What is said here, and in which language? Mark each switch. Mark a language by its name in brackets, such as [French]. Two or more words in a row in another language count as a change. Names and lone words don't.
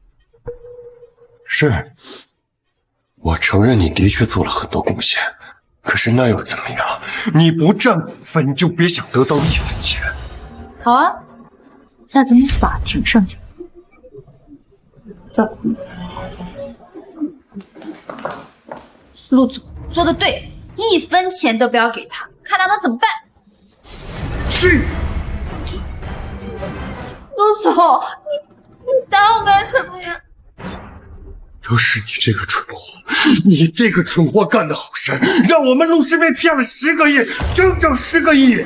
[Chinese] 是，我承認你的確做了很多貢獻，可是那又怎麼樣？你不佔股份，你就別想得到1分錢。好啊，那咱們法庭上見。走。陸總說的對，1分錢都不要給他，看他能怎麼辦。是。你打我干什么呀？都是你这个蠢货，你这个蠢货干的好事，让我们陆氏被骗了10个亿，整整10个亿。